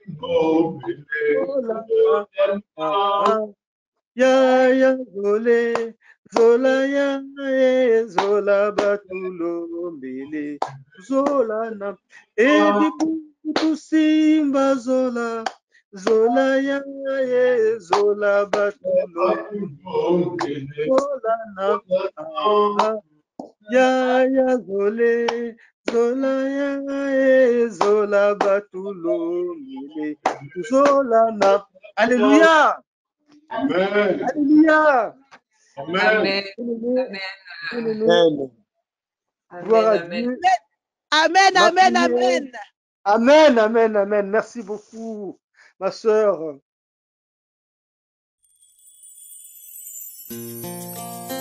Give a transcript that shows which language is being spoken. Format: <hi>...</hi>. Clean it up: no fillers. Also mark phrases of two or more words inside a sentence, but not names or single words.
<mkw>zola na ya zole, zola ya zola batulo mbele, zola na edibundu dusimba zola, zola ya zola batulo zola na ya zole, zola ya zola batulo mbele, zola na.</mkw> <fr>Alléluia. Amen. Alléluia. Amen. Amen. Gloire à Dieu. Amen, amen, amen. Amen, amen, amen. Merci beaucoup, ma sœur.</fr>